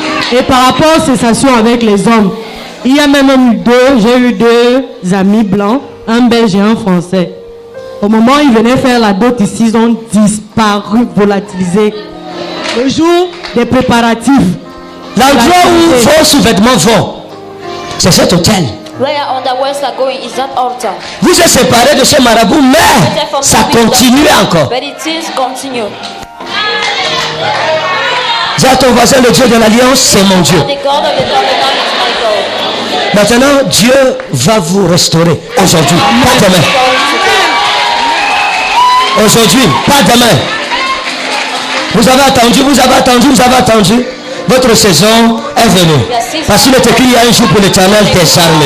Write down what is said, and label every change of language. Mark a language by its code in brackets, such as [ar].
[fr] Et par rapport aux sensations avec les hommes, il y a même j'ai eu 2 amis blancs, un belge et un français. Au moment où ils venaient faire la dot ici, ils ont disparu, volatilisés. Le jour des préparatifs, L'endroit où vos sous-vêtements vont, c'est cet hôtel. [en] Where our underwears are going is that altar. [fr] Vous êtes séparés de ce marabout, mais ça continue encore. [en] But it is continue. [fr] Dis à ton voisin, le Dieu de l'Alliance, c'est mon Dieu. [en] The God of the covenant is my God. [fr] Maintenant, Dieu va vous restaurer aujourd'hui, pas demain. Aujourd'hui, pas demain. Vous avez attendu. Votre saison est venue. Parce qu'il est écrit, il y a un jour pour l'Éternel des armées.